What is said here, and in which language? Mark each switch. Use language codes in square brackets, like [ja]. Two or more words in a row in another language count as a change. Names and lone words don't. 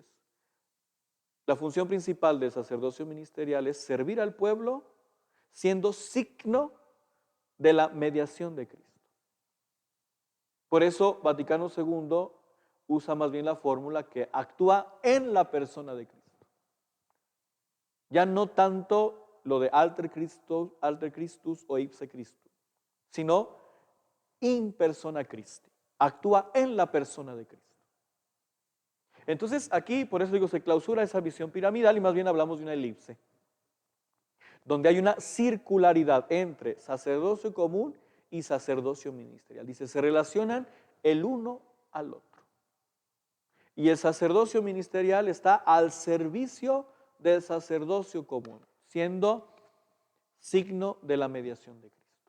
[es] La función principal del sacerdocio ministerial es servir al pueblo siendo signo de la mediación de Cristo. Por eso Vaticano II usa más bien la fórmula que actúa en la persona de Cristo. Ya no tanto lo de [la] alter Christus [es] o [la] ipse Christus, [es] sino [la] in persona Christi. [es] Actúa en la persona de Cristo. Entonces aquí, por eso digo, se clausura esa visión piramidal y más bien hablamos de una elipse, donde hay una circularidad entre sacerdocio común y sacerdocio ministerial. Dice, se relacionan el uno al otro. Y el sacerdocio ministerial está al servicio del sacerdocio común, siendo signo de la mediación de Cristo.